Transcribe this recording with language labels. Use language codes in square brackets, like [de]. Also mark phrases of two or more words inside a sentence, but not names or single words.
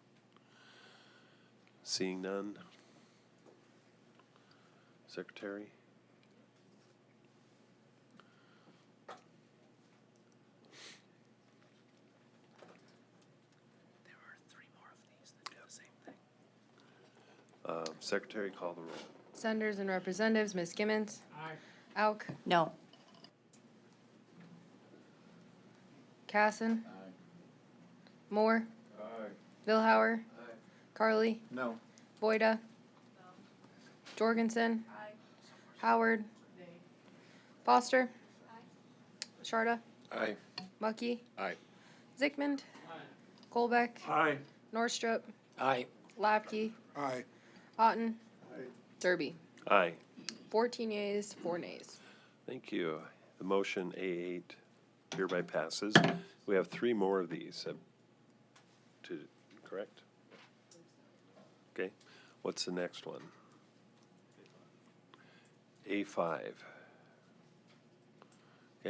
[en] Seeing none. Secretary? Secretary, call the roll. Senators and Representatives, Ms. Gimmons. Aye. Auk. No. Casson. Aye. Moore. Aye. Vilhauer. Aye. Carly. No. Boyda. No. Jorgensen. Aye. Howard. Nay. Foster. Aye. Sharda. Aye. Mucky. Aye. Zickman. Aye. Colbeck. Aye. Norstrup. Aye. Lapke. Aye. Otten. Derby. Aye. 14 yeas, 4 nays. Thank you. The motion A8 hereby passes. We have 3 more of these correct? Okay. What's the next one? A5. Okay.